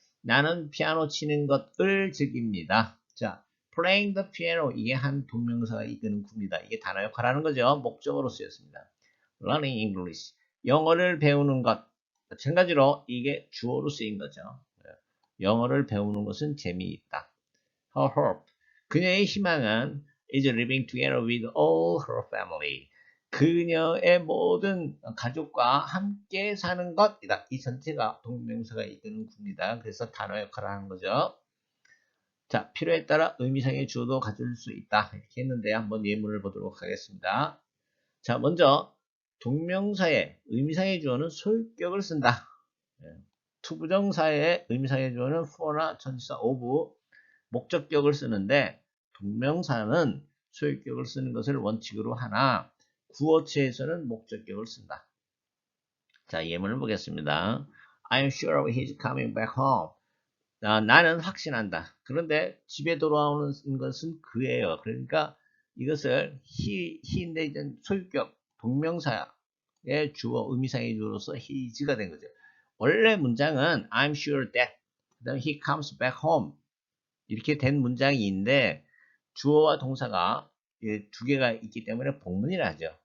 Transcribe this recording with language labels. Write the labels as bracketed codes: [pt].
[ko] 나는 피아노 치는 것을 즐깁니다. 자, [en] playing the piano [ko] 이게 한 동명사가 이끄는 구입니다. 이게 단어 역할하는 거죠. 목적어로 쓰였습니다. [en] learning English [ko] 영어를 배우는 것 마찬가지로 이게 주어로 쓰인 거죠. 영어를 배우는 것은 재미있다. [en] Her hope [ko] 그녀의 희망은 [en] is living together with all her family. [ko] 그녀의 모든 가족과 함께 사는 것이다. 이 전체가 동명사가 이끄는 구입니다. 그래서 단어 역할을 하는 거죠. 자, 필요에 따라 의미상의 주어도 가질 수 있다. 이렇게 했는데 한번 예문을 보도록 하겠습니다. 자, 먼저 동명사의 의미상의 주어는 소유격을 쓴다. 투부정사의 의미상의 주어는 for나 전치사 of 목적격을 쓰는데 동명사는 소유격을 쓰는 것을 원칙으로 하나 구어체에서는 목적격을 쓴다. 자, 예문을 보겠습니다. [en] I'm sure he's coming back home. [ko] 나는 확신한다. 그런데 집에 돌아오는 것은 그예요. 그러니까 이것을 he인데 이제 소유격 동명사의 주어 의미상의 주어로서 his가 된 거죠. 원래 문장은 [en] I'm sure that [ko] 그다음 [en] he comes back home [ko] 이렇게 된 문장인데 주어와 동사가 두 개가 있기 때문에 복문이라 하죠.